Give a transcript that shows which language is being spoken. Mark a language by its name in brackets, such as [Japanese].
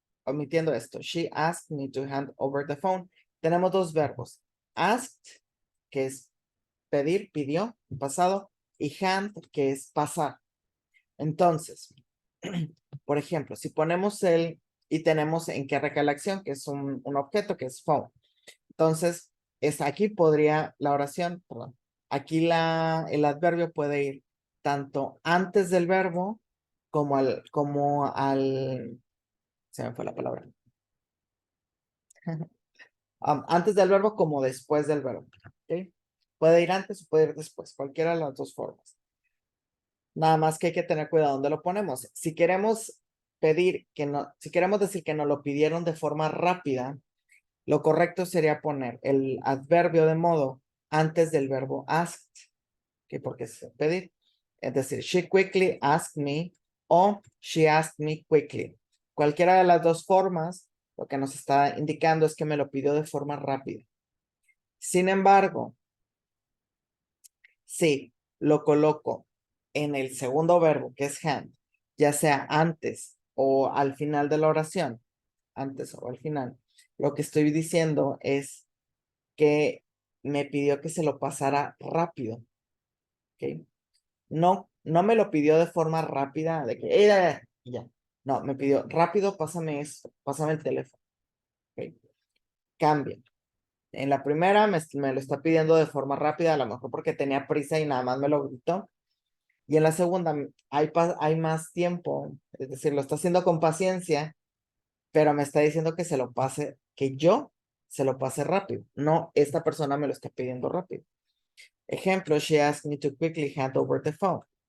[Spanish] Omitiendo esto, [English] she asked me to hand over the phone. [Spanish] Tenemos dos verbos. Asked, que es pedir, pidió, pasado, y hand, que es pasar. Entonces, por ejemplo, si ponemos y tenemos en qué recae la acción, que es un objeto, que es phone. Entonces, aquí podría la oración, perdón, aquí el adverbio puede ir tanto antes del verbo se me fue la palabra. Antes del verbo como después del verbo. ¿Okay? Puede ir antes o puede ir después, cualquiera de las dos formas. Nada más que hay que tener cuidado dónde lo ponemos. Si queremos pedir que no, si queremos decir que nos lo pidieron de forma rápida, lo correcto sería poner el adverbio de modo antes del verbo asked, que porque es pedir. Es decir, [English] she quickly asked me o she asked me quickly. [Spanish] Cualquiera de las dos formas, lo que nos está indicando es que me lo pidió de forma rápida. Sin embargo, si lo coloco en el segundo verbo, que es hand, ya sea antes o al final de la oración, antes o al final, lo que estoy diciendo es que me pidió que se lo pasara rápido. ¿Ok? No, no me lo pidió de forma rápida, de que ya. No, me pidió rápido, pásame esto, pásame el teléfono. ¿Ok? Cambia. En la primera me lo está pidiendo de forma rápida, a lo mejor porque tenía prisa y nada más me lo gritó. Y en la segunda hay más tiempo, es decir, lo está haciendo con paciencia, pero me está diciendo que se lo pase, que yo se lo pase rápido. No, esta persona me lo está pidiendo rápido. [English] Ejemplo, she asked me to quickly hand over the phone.